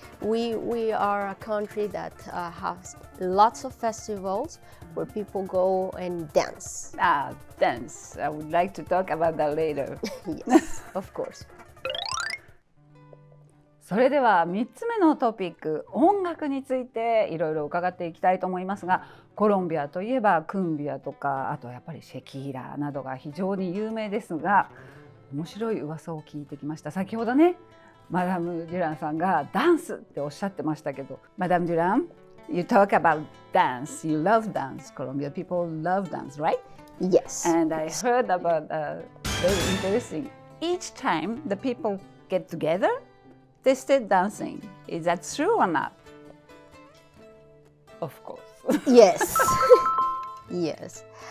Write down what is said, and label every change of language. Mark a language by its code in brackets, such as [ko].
[en] We are a country that has lots of festivals where people go and dance. Dance. I would like to talk about that later. Yes, of course. [ja] それでは3つ目のトピック、音楽についていろいろ伺っていきたいと思いますが、コロンビアといえばクンビアとか、あとやっぱりシェキーラなどが非常に有名ですが、面白い噂を聞いてきました。先ほどね、マダム・デュランさんがダンスっておっしゃってましたけど、マダム・デュラン、 [en] You talk about dance. You love dance. Colombian people love dance, right? Yes. And I heard about very interesting. Each time the people get together, they still dancing. Is that true or not? Of course. Yes. Yes.